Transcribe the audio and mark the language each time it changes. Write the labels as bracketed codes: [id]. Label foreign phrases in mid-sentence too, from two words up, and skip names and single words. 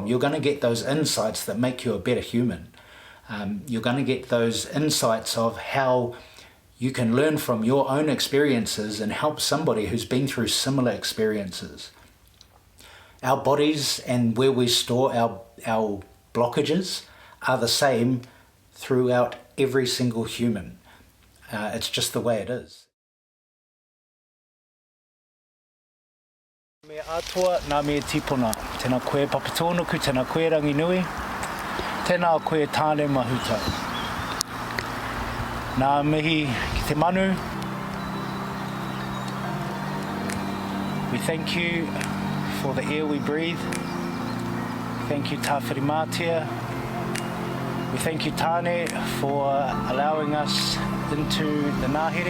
[en] You're going to get those insights that make you a better human. You're going to get those insights of how you can learn from your own experiences and help somebody who's been through similar experiences. Our bodies and where we store our blockages are the same throughout every single human. It's just the way it is. [mi] Me atua nā me tipona, tēnā koe papatōnuku, tēnā koe ranginui, tēnā koe tāne mahuta. Nā mihi ki te manu. [en] We thank you for the air we breathe. Thank you Tāwhiri Mātia. We thank you Tāne for allowing us into the Ngāhere.